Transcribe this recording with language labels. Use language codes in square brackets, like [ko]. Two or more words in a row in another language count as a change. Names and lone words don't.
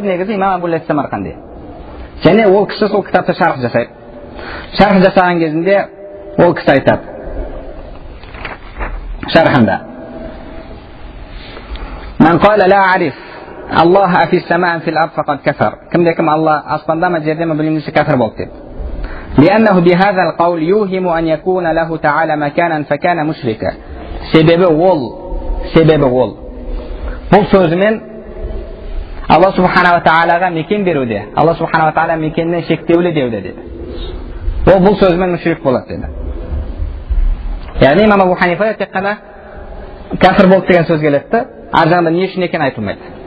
[kk] Негізі имам Абу Лайс ас-Самарқанди. Және ол кісі сол кітапта шарх жасайды. Шарх жасаған кезінде ол кісі айтады. Шархында. [ar] من قال لا أعرف الله أفي السماء في الأرض فقد كفر. [kk] Кім-де-кім Алла аспанда ма жерде ма білмеймін кәфір болды деп. [ar] لأنه بهذا القول يوهم أن يكون له تعالى مكانا فكان مشركا. [kk] Себебі ол бұл сөзімен Алла [ar] سبحانه وتعالى [kk] мекен беруде, Алла [ar] سبحانه وتعالى [kk] мекеннен шектеулі деуде деді. Ол бұл сөзімен мүшрик болады деді. Яғни имам Абу Ханифа тек қана кәфір болды деген сөз келеді, ар жағында не үшін екен айтылмайды.